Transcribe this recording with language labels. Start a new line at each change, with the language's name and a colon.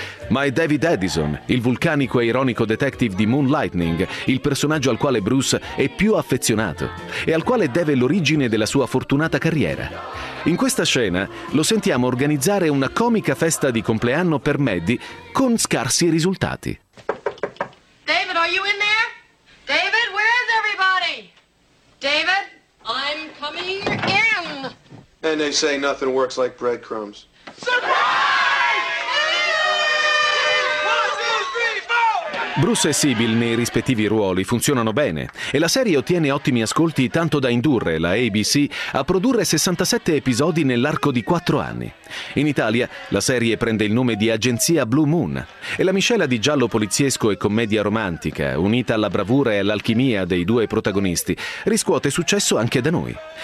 Italian: Ma è David Addison, il vulcanico e ironico detective di Moonlighting, il personaggio al quale Bruce è più affezionato e al quale deve l'origine della sua fortunata carriera. In questa scena lo sentiamo organizzare una comica festa di compleanno per Maddie con scarsi risultati.
English: David, are you in there? David, where is everybody? David, I'm coming in. And they say nothing works like breadcrumbs. Surprise!
Italian: Bruce e Sybil nei rispettivi ruoli funzionano bene e la serie ottiene ottimi ascolti tanto da indurre la ABC a produrre 67 episodi nell'arco di 4 anni. In Italia la serie prende il nome di Agenzia Blue Moon e la miscela di giallo poliziesco e commedia romantica, unita alla bravura e all'alchimia dei due protagonisti, riscuote successo anche da noi.